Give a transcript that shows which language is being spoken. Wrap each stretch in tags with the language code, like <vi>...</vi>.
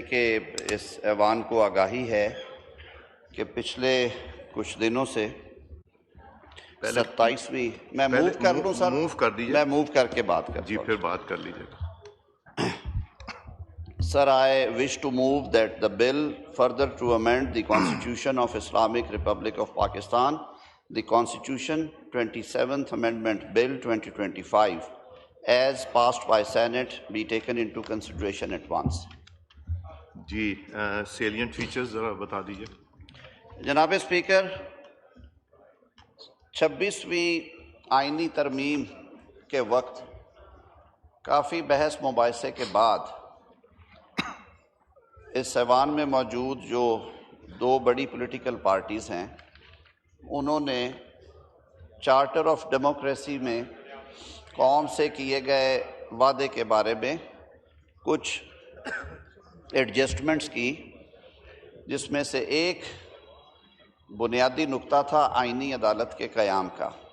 <ur>کہ اس ایوان کو آگاہی ہے کہ پچھلے کچھ دنوں سے 27ویں میں موو کر لوں سر، موو کر دیجیے، میں موو کر کے بات کرتا جی ہوں. پھر بات کر لیجیے گا.</ur> <en>Sir, I wish to move that the bill further to amend the Constitution of Islamic Republic of Pakistan, the Constitution 27th Amendment Bill 2025, as passed by Senate, be taken into consideration at once.</en> <ur>جی salient features ذرا بتا دیجیے. جناب speaker, 26ویں آئینی ترمیم کے وقت کافی بحث مباحثے کے بعد اس ایوان میں موجود جو دو بڑی پولیٹیکل پارٹیز ہیں انہوں نے چارٹر آف ڈیموکریسی میں قوم سے کیے گئے وعدے کے بارے میں کچھ ایڈجسٹمنٹس کی، جس میں سے ایک بنیادی نقطہ تھا آئینی عدالت کے قیام کا.</ur>